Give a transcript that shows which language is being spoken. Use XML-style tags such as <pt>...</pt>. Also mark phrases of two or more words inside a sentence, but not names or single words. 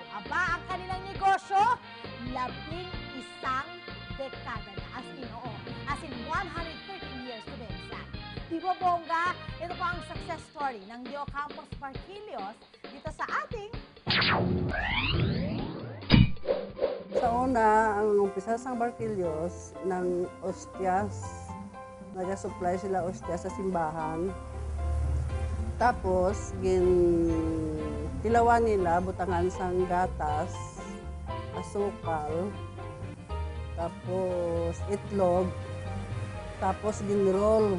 <tl>Aba, ang kanilang negosyo, 11 dekada na.</tl> <en>As in 113 years to be exact.</en> <tl>Di ba, bongga? Ito po ang success story ng De Ocampos Barquillos dito sa ating</tl> <hil>Sa una, ang umpisa sa Barquillos ng ostias. Nag-supply sila ostias sa simbahan. Tapos, tilawan nila, butangan sang gatas, asukal, tapos itlog, tapos ginroll.</hil>